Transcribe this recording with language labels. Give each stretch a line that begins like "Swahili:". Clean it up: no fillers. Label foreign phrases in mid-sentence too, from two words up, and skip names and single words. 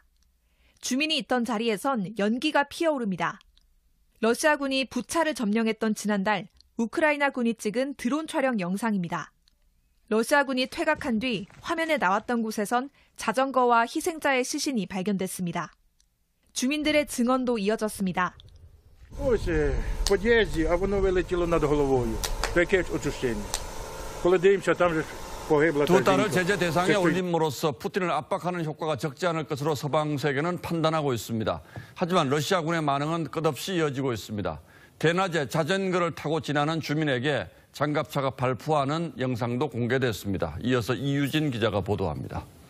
Korean: 주민이 있던 자리에선 연기가 피어오릅니다. 러시아군이 부차를 점령했던 지난달 우크라이나군이 찍은 드론 촬영 영상입니다. 러시아군이 퇴각한 뒤 화면에 나왔던 곳에선 자전거와 희생자의 시신이 발견됐습니다. 주민들의 증언도 이어졌습니다.
Ukrainian: Ось в під'їзді, а воно вилетіло над головою. Таке очищення. Коли дивимося, там же погибла та
Korean: 두 딸을
Ukrainian: жінка.
Korean: 제재 대상에 올림으로써 푸틴을 압박하는 효과가 적지 않을 것으로 서방 세계는 판단하고 있습니다. 하지만 러시아군의 반응은 끝없이 이어지고 있습니다. 대낮에 자전거를 타고 지나는 주민에게 장갑차가 발포하는 영상도 공개됐습니다. 이어서 이유진 기자가 보도합니다.